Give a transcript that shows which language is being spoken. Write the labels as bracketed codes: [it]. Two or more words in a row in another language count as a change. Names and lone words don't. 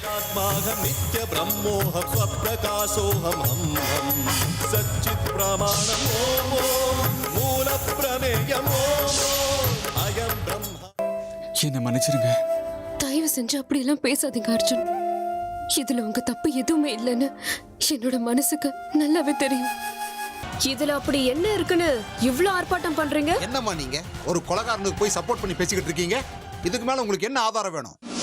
[sa] ब्रह्माहं नित्य ब्रह्मोहं स्वप्रकाशोहं हम हम सच्चित् प्रमाणम् ओम ओम मूल प्रमेयम् ओम ओम अयं ब्रह्म. [ta] என்ன மன்னிச்சிருங்க. தயவு செஞ்சு அப்படியெல்லாம் பேசாதீங்க அர்ஜுன். இதுல உங்க தப்பு எதுவுமே இல்லைன்னு என்னோட மனசுக்கு நல்லாவே தெரியும். இதுல அப்படி என்ன இருக்குன்னு இவ்ளோ ஆர்ப்பாட்டம் பண்றீங்க? என்னம்மா நீங்க ஒரு கொலைகாரனுக்கு போய் சப்போர்ட் பண்ணி பேசிக்கிட்டு இருக்கீங்க? இதுக்கு மேல உங்களுக்கு என்ன ஆதாரம் வேணும்?